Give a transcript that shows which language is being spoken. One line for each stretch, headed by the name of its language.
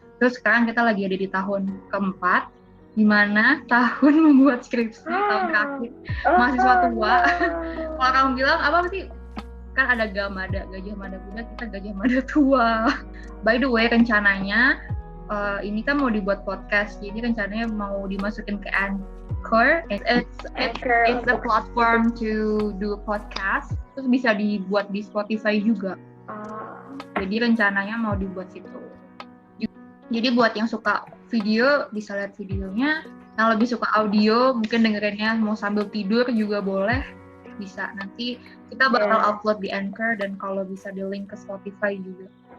Indonesian: Terus sekarang kita lagi ada di tahun keempat, di mana tahun membuat skripsi, tahun terakhir mahasiswa tua. Orang bilang apa sih, kan ada Gamada, Gajah Mada Muda, kita Gajah Mada Tua.
English: By the way,
Indonesian: rencananya ini kan mau dibuat podcast, jadi rencananya mau dimasukin ke Anchor.
English: It's a platform to do podcast.
Indonesian: Terus bisa dibuat di Spotify juga. Jadi rencananya mau dibuat situ. Jadi buat yang suka video bisa lihat videonya, yang lebih suka audio mungkin dengerinnya mau sambil tidur juga boleh, bisa. Nanti kita bakal upload di Anchor dan kalau bisa di link ke Spotify juga.